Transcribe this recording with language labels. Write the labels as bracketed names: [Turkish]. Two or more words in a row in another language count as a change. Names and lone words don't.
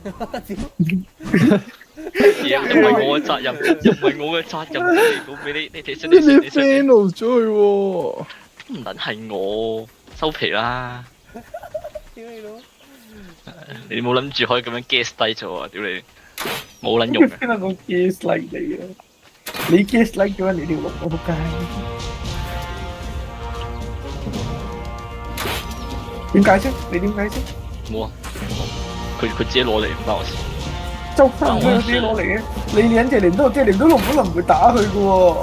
[Cantonese] 又唔係我嘅責任，又唔係我嘅責任，嚟俾你哋你 fail 咗佢喎，唔撚係我收皮啦！屌你老！你冇諗住可以咁樣 guess 低咗啊！屌你！ 冇撚用嘅。邊個 [English] guess like [Cantonese] 你啊？你 [English] guess like [Cantonese] 嘅話，你條路我仆街。點解釋？你點解釋？冇啊，佢自己攞嚟唔關我事。周生佢自己攞嚟嘅，你兩隻連都龍可能唔會打佢嘅喎，